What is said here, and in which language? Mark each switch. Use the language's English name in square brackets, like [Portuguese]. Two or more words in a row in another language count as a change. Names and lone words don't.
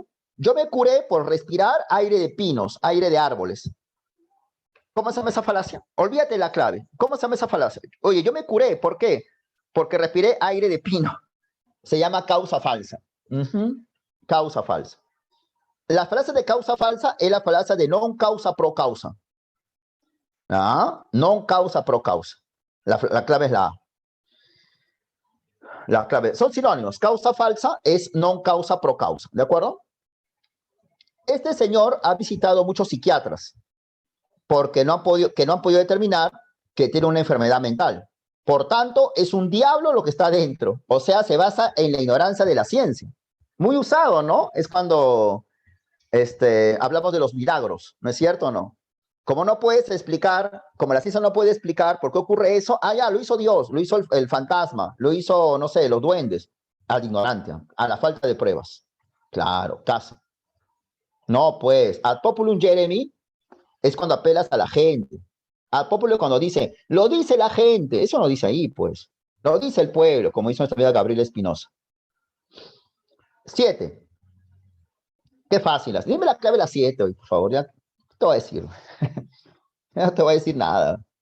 [Spanish] Yo me curé por respirar aire de pinos, aire de árboles. ¿Cómo se llama esa falacia? Olvídate de la clave. ¿Cómo se llama esa falacia? Oye, yo me curé, ¿por qué? Porque respiré aire de pino. Se llama causa falsa. Causa falsa. La frase de causa falsa es la falacia de [Latin] non causa pro causa. Non causa pro causa. [Spanish] La clave es la A. La clave. Son sinónimos. Causa falsa es [Latin] non causa pro causa. [Spanish] ¿De acuerdo? Este señor ha visitado muchos psiquiatras porque no han podido determinar que tiene una enfermedad mental. Por tanto, es un diablo lo que está dentro. O sea, se basa en la ignorancia de la ciencia. Muy usado, ¿no? Es cuando hablamos de los milagros, ¿no es cierto o no? Como no puedes explicar, como la ciencia no puede explicar por qué ocurre eso, ya, lo hizo Dios, lo hizo el fantasma, lo hizo, no sé, los duendes, a la ignorancia, a la falta de pruebas. Claro, caso. No, pues, [Latin] ad populum [Spanish] Jeremy es cuando apelas a la gente. [Latin] Ad populum [Spanish] cuando dice, lo dice la gente, eso no dice ahí, pues. Lo dice el pueblo, como hizo nuestra amiga Gabriela Espinosa. 7. Qué fácil. Dime la clave de las 7 hoy, por favor. Ya te voy a decir. Ya no te voy a decir nada.